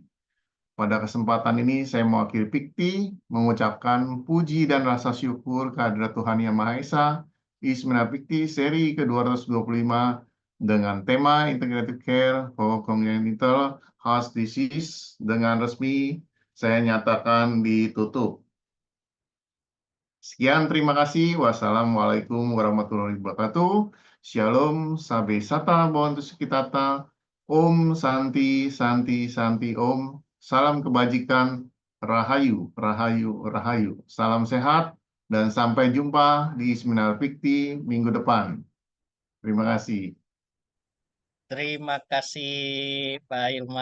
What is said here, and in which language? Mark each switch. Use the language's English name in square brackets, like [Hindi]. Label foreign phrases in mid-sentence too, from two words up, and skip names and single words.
[Indonesian] Pada kesempatan ini saya mewakili PIKTI mengucapkan puji dan rasa syukur kehadirat Tuhan Yang Maha Esa, Ismina PIKTI seri ke-225 dengan tema [English] Integrated Care for Congenital Heart Disease [Indonesian] dengan resmi saya nyatakan ditutup. Sekian, terima kasih. [Arabic] والسلام عليكم ورحمة الله وبركاته. Shalom, [Pali] sabe sata, bontu sekitata. [Sanskrit] Om Santi, Santi, Santi, Om. [Indonesian] Salam kebajikan, Rahayu, Rahayu, Rahayu. Salam sehat, dan sampai jumpa di Ismina Pikti minggu depan. Terima kasih. Terima kasih Pak Hilman.